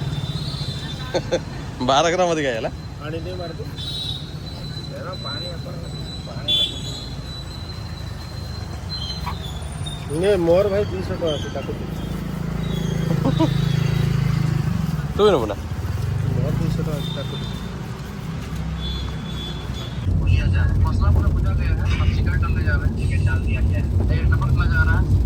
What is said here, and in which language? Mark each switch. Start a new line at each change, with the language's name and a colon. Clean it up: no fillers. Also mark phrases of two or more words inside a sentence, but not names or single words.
Odia: 12 ଗ୍ରାମ ଅଧିକା ହେଇଗଲା ପାଣି ଟିକେ ମାରିଦେ ପାଣି ନେ ମୋର ଭାଇ 200 ଟଙ୍କା ଅଛି ତାକୁ ତୁ ବି ନେବୁ ନା ମୋର 200 ଟଙ୍କା ଅଛି ତାକୁ
Hindi: मसला पूरा बुझा गया है अब चिकन डालने जा रहे हैं चिकन डाल दिया गया है नमक लगा जा रहा है